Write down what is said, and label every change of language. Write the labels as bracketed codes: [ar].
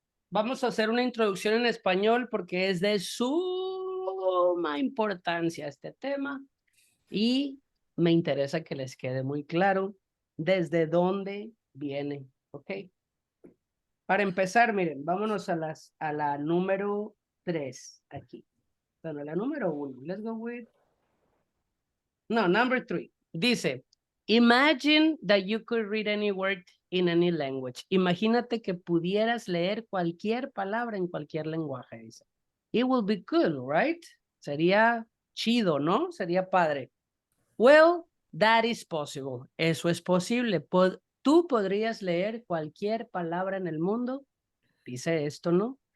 [es] Vamos a hacer una introducción en español porque es de suma importancia este tema. Y me interesa que les quede muy claro desde dónde viene, ¿ok? Para empezar, miren, vámonos a la número 3 aquí. Bueno, la número 1. [en] Let's go with... No, number 3. [es] Dice, [en] imagine that you could read any word in any language. [es] Imagínate que pudieras leer cualquier palabra en cualquier lenguaje, dice. [en] It will be cool, right? [es] Sería chido, ¿no? Sería padre. [en] Well, that is possible. [es] Eso es posible. Tú podrías leer cualquier palabra en el mundo. Dice esto, ¿no?